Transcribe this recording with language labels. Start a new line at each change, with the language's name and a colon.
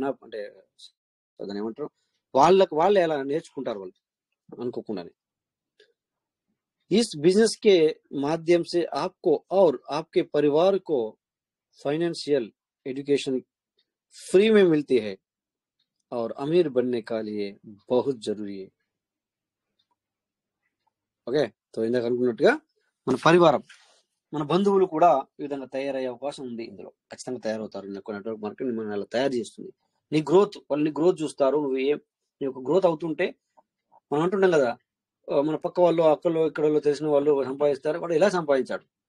Telugu: అంటే దాన్ని ఏమంటారు, వాళ్ళే అలా నేర్చుకుంటారు వాళ్ళు అనుకోకుండానే.
Hindi: इस बिजनेस के माध्यम से आपको और आपके परिवार को फाइनेंशियल एजुकेशन फ्री में मिलती है और अमीर बनने का लिए बहुत जरूरी है.
Telugu: ఓకే, సో ఇందాక అనుకున్నట్టుగా మన పరివారం, మన బంధువులు కూడా ఈ విధంగా తయారయ్యే అవకాశం ఉంది. ఇందులో ఖచ్చితంగా తయారవుతారు. నెట్వర్క్ మార్కెటింగ్ మనం అలా తయారు చేస్తుంది. వాళ్ళని గ్రోత్ చూస్తారు. నీ యొక్క గ్రోత్ అవుతుంటే, మనం అంటుంటాం కదా, మన పక్క వాళ్ళు, అక్కలు, ఇక్కడ తెలిసిన వాళ్ళు సంపాదిస్తారు. వాడు ఎలా సంపాదించాడు?